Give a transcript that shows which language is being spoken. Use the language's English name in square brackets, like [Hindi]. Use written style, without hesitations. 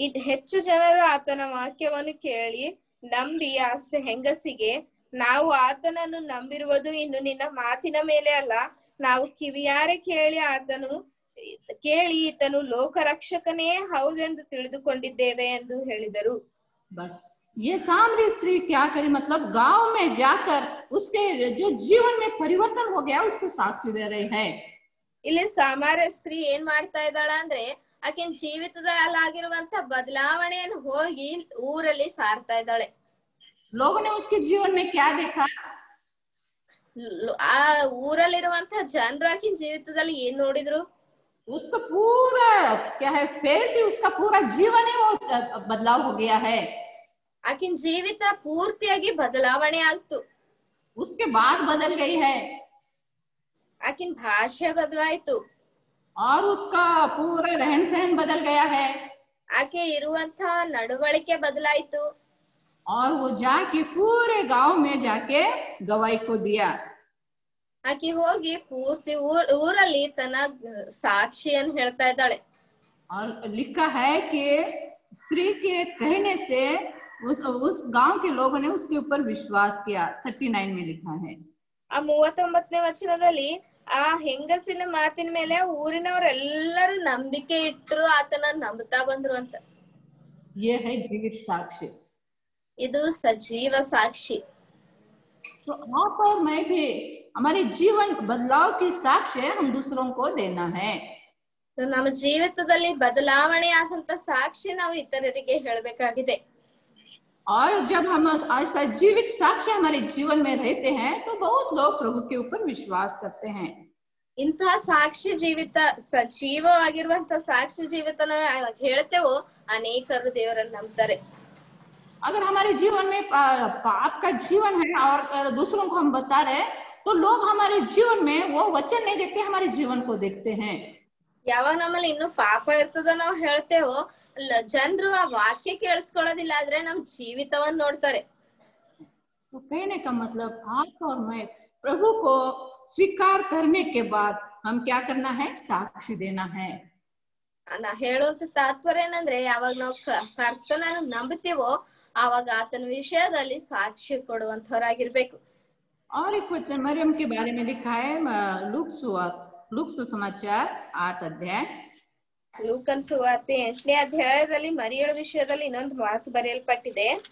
[Kannada] ಹೆಚ್ಚು ಜನರು ಆತನ ವಾಕ್ಯವನ್ನು ಕೇಳಿ ನಂಬಿ ಆ ಹೆಂಗಸಿಗೆ, ನಾವು ಆತನನ್ನು ನಂಬಿರುವುದು ಇನ್ನು ನಿನ್ನ ಮಾತಿನ ಮೇಲೆ ಅಲ್ಲ, ನಾವು ಕಿವಿಯಾರೆ ಕೇಳಿ ಈತನು ಲೋಕರಕ್ಷಕನೇ ಹೌದೆಂದು ತಿಳಿದುಕೊಂಡಿದ್ದೇವೆ ಎಂದು ಹೇಳಿದರು. [Hindi] बस ये सामरी स्त्री क्या करी, मतलब गांव में जाकर उसके जो जीवन में परिवर्तन हो गया उसको साक्षी दे रही है। [Kannada] ಇಲ್ಲಿ ಸಮಾರ್ಯ ಸ್ತ್ರೀ ಏನ್ ಮಾಡ್ತಾ ಇದ್ದಾಳ ಅಂದ್ರೆ, ಆಕಿನ ಜೀವಿತದಲ್ಲಿ ಆಗಿರುವಂತ ಬದಲಾವಣೆಯನ್ನು ಹೋಗಿ ಊರಲ್ಲಿ ಸಾರ್ತಾ ಇದ್ದಾಳೆ. [Hindi] लोगों ने उसके जीवन में क्या देखा, [Kannada] ಆ ಊರಲ್ಲಿರುವಂತ ಜನರು ಆಕಿನ ಜೀವಿತದಲ್ಲಿ ಏನ್ ನೋಡಿದ್ರು, [Hindi] उसका पूरा क्या है फेस ही, उसका पूरा जीवन ही वो बदलाव हो गया है। [Kannada] ಆಕಿನ ಜೀವಿತ ಪೂರ್ತಿಯಾಗಿ ಬದಲಾವಣೆ ಆಗ್ತು. [Hindi] उसके बाद बदल गई है, [Kannada] ಆಕಿನ ಭಾಷೆ ಬದಲಾಯ್ತು [Hindi] और उसका पूरा रहन सहन बदल गया है, [Kannada] ಆಕೆ ಇರುವಂತ ನಡವಳಿಕೆ ಬದಲಾಯ್ತು. [Hindi] और वो जाके पूरे गांव में जाके गवाही को दिया। [Kannada] ಆಕೆ ಹೋಗಿ ಪೂರ್ತಿ ಊರಲ್ಲಿ ತನ್ನ ಸಾಕ್ಷಿಯನ್ನು ಹೇಳ್ತಾ ಇದ್ದಾಳೆ. [Hindi] और लिखा है कि स्त्री के कहने से उस गांव के लोगों ने उसके ऊपर विश्वास किया। 39 में लिखा है। [Kannada] ಆ 39ನೇ ವಚನದಲ್ಲಿ ಆ ಹೆಂಗಸಿನ ಮಾತಿನ ಮೇಲೆ ಊರಿನವರೆಲ್ಲರೂ ನಂಬಿಕೆ ಇಟ್ಟರು, ಆತನ ನಂಬುತ್ತಾ ಬಂದ್ರು ಅಂತ. [Hindi] ये है जीवित साक्ष्य, [Kannada] ಇದು ಸಜೀವ ಸಾಕ್ಷಿ. [Hindi] तो आप और मैं भी हमारे जीवन बदलाव की साक्ष्य हम दूसरों को देना है। [Kannada] ನಮ್ಮ ಜೀವಿತದಲ್ಲಿ ಬದಲಾವಣೆ ಆದಂತ ಸಾಕ್ಷಿ ನಾವು ಇತರರಿಗೆ ಹೇಳಬೇಕಾಗಿದೆ. [Hindi] और जब हम ऐसा जीवित साक्ष्य हमारे जीवन में रहते हैं तो बहुत लोग प्रभु के ऊपर विश्वास करते हैं। [Kannada] ಇಂತಹ ಸಾಕ್ಷಿ ಜೀವಿತ, ಸಜೀವವಾಗಿರುವಂತ ಸಾಕ್ಷಿ ಜೀವಿತ ನಾವು ಹೇಳ್ತೇವೋ ಅನೇಕರು ದೇವರನ್ನ ನಂಬ್ತಾರೆ. [Hindi] अगर हमारे जीवन में पाप का जीवन है और दूसरों को हम बता रहे तो लोग हमारे जीवन में वो वचन नहीं देखते, हमारे जीवन को देखते हैं। [Kannada] ಯಾವಾಗ ನಮ್ಮಲ್ಲಿ ಇನ್ನು ಪಾಪ ಇರ್ತದ ನಾವು ಹೇಳ್ತೇವೋ, ಜನರು ಆ ವಾಕ್ಯ ಕೇಳಿಸ್ಕೊಳ್ಳೋದಿಲ್ಲ, ಆದ್ರೆ ನಮ್ ಜೀವಿತವನ್ನ ನೋಡ್ತಾರೆ. [Hindi] तो कहने का मतलब आप और मैं प्रभु को स्वीकार करने के बाद हम क्या करना है, साक्षी देना है। [Kannada] ನಾ ಹೇಳುವಂತ ತಾತ್ಪರ್ಯ ಏನಂದ್ರೆ, ಯಾವಾಗ ನಾವು ಕರ್ತನನ್ನು ನಂಬುತ್ತೀವೋ ಆವಾಗ ಆತನ ವಿಷಯದಲ್ಲಿ ಸಾಕ್ಷಿ ಕೊಡುವಂತವರಾಗಿರ್ಬೇಕು. [Hindi] और एक वचन मरियम के बारे में लिखा है, लूक सुसमाचार 8 अध्याय, [Kannada] ಲೂಕನ ಸುವಾರ್ತೆ 8ನೇ ಅಧ್ಯಾಯದಲ್ಲಿ ಮರಿಯಳ ವಿಷಯದಲ್ಲಿ ಇನ್ನೊಂದು ಮಾತು ಬರೆಯಲ್ಪಟ್ಟಿದೆ.